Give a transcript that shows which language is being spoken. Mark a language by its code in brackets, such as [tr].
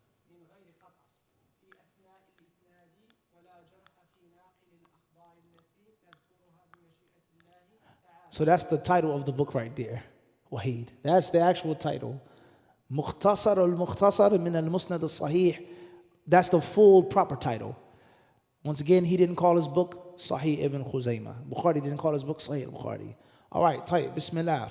[ar] من غير قطع في أثناء الإسناد ولا جرح في ناقل الأخبار التي نذكرها بمشيئة الله تعالى. [en] So that's the title of the book right there, Wahid. That's the actual title. [ar] مختصر المختصر من المسند الصحيح. [en] That's the full proper title. Once again, he didn't call his book Sahih ibn Khuzaymah. Bukhari didn't call his book Sahih al-Bukhari. All right, طيب, Bismillah.